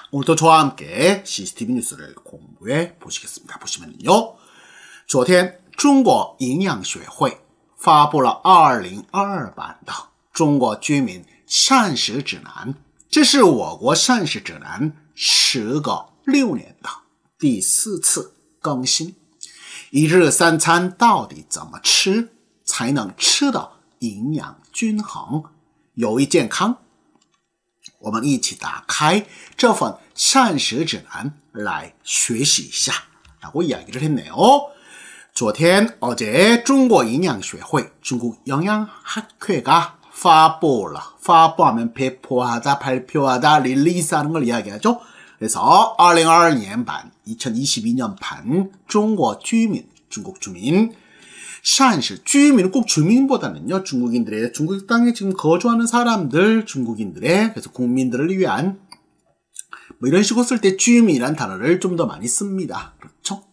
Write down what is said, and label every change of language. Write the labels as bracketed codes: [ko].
[ko] 오늘도 저와 함께 CCTV 뉴스를 공부해 보시겠습니다. 보시면요, [zh] 昨天中国营养学会发布了2022版的中国居民膳食指南，这是我国膳食指南时隔6年的第4次更新。 1日3餐到底怎么吃才能吃得营养均衡、有益健康？我们一起打开这份膳食指南来学习一下。 [ko] 라고 이야기를 했네요. 昨天 어제 중국营养学会 중국 영양학회가发布하면 배포하다, 발표하다, 릴리스하는 걸 이야기하죠. 그래서 2022년 반, 2022년 반 중국 주민, 중국 주민 샨시, 주민은 꼭 주민보다는요, 중국인들의, 중국 땅에 지금 거주하는 사람들, 중국인들의, 그래서 국민들을 위한, 뭐 이런 식으로 쓸 때 주민이란 단어를 좀 더 많이 씁니다. 그렇죠?